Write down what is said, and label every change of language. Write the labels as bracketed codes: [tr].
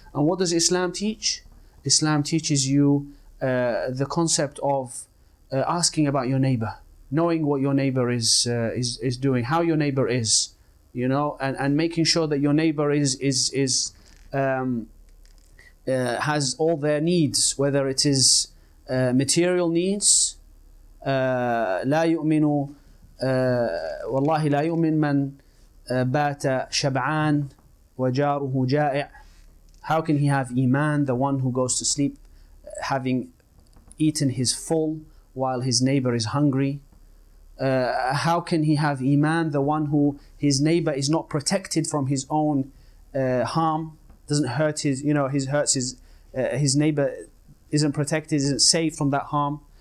[en] And what does Islam teach? Islam teaches you the concept of asking about your neighbor, knowing what your neighbor is doing, how your neighbor is, you know, and making sure that your neighbor has all their needs, whether it is material needs. [ar] لا يؤمن والله لا يؤمن من بات شبعان وجاره جائع. [en] How can he have Iman, the one who goes to sleep having eaten his full while his neighbor is hungry? How can he have Iman, the one who his neighbor is not protected from his own harm, doesn't hurt his, you know, his neighbor isn't protected, isn't safe from that harm.